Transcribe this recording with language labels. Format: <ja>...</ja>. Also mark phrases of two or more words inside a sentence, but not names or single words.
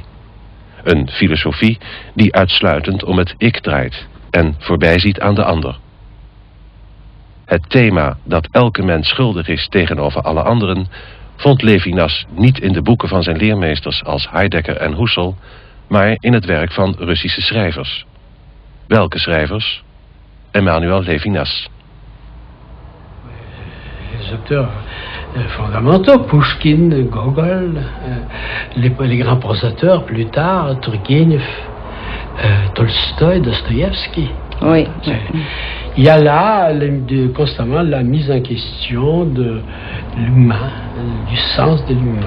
<nl>Een filosofie die uitsluitend om het ik draait en voorbijziet aan de ander. Het thema dat elke mens schuldig is tegenover alle anderen vond Levinas niet in de boeken van zijn leermeesters als Heidegger en Husserl, maar in het werk van Russische schrijvers. Welke schrijvers? Emmanuel Levinas.</nl> <fr>auteurs fondamentaux, Pouchkine, Gogol, les grands prosateurs plus tard, Turgenev, Tolstoï, Dostoïevski. Oui. Il y a là constamment la mise en question de l'humain, du sens de l'humain.</fr>